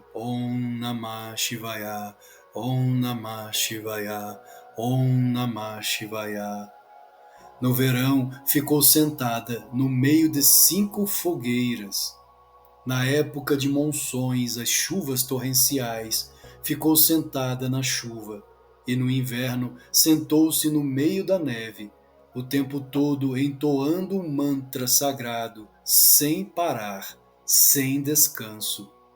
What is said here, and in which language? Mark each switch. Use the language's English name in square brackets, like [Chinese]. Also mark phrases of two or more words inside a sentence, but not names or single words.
[Sanskrit] Om Namah Shivaya, Om Namah Shivaya, Om Namah Shivaya. [Portuguese] No verão, ficou sentada no meio de 5 fogueiras. Na época de monções, as chuvas torrenciais, ficou sentada na chuva, e no inverno sentou-se no meio da neve, o tempo todo entoando um mantra sagrado, sem parar, sem descanso.